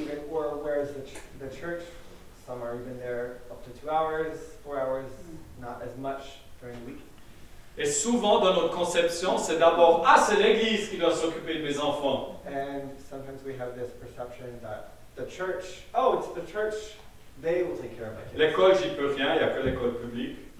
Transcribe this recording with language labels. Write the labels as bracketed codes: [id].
[en] Or whereas the church, some are even there up to 2 hours, 4 hours, not as much during the week. [fr] Et souvent, dans notre conception, c'est d'abord, c'est l'église qui doit s'occuper de mes enfants. [en] And sometimes we have this perception that the church, oh, it's the church, they will take care of my kids. [fr] L'école, j'y peux rien, il n'y a que l'école publique.